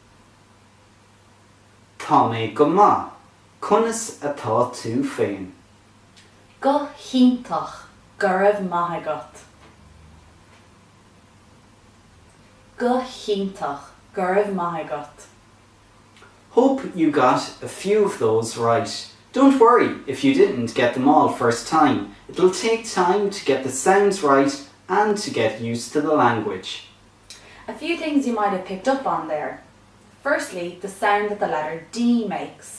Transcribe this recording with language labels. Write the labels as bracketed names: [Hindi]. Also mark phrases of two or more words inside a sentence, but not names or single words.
[Irish] Tá mé go maith, Conas atá tú féin. Go hiontach, raibh agat. Go hiontach, raibh agat. [English] Hope you got a few of those right. Don't worry if you didn't get them all first time. It'll take time to get the sounds right and to get used to the language. A few things you might have picked up on there. Firstly, the sound that the letter D makes.